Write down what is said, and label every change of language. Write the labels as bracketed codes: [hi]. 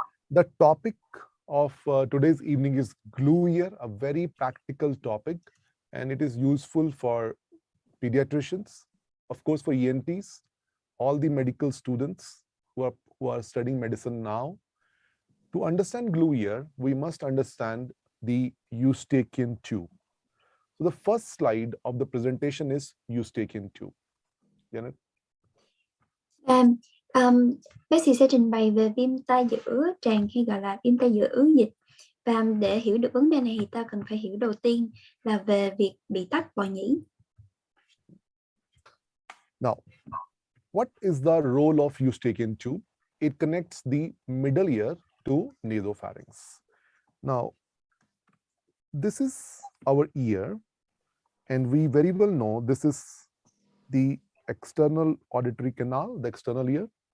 [en] The topic of today's evening is glue ear, a very practical topic, and it is useful for pediatricians, of course, for ENTs, all the medical students who are studying medicine now. To understand glue ear, we must understand the Eustachian tube. So the first slide of the presentation is Eustachian tube. Janet? [vi] Bác sĩ sẽ trình bày về viêm tai giữa tràng hay gọi là viêm tai giữa ứ dịch. Và để hiểu được vấn đề này thì ta cần phải hiểu đầu tiên là về việc bị tắc bò nhĩ. [en] Now, what is the role of Eustachian tube? It connects the middle ear to nasopharynx. Now, this is our ear, and we very well know this is the external auditory canal, the external ear.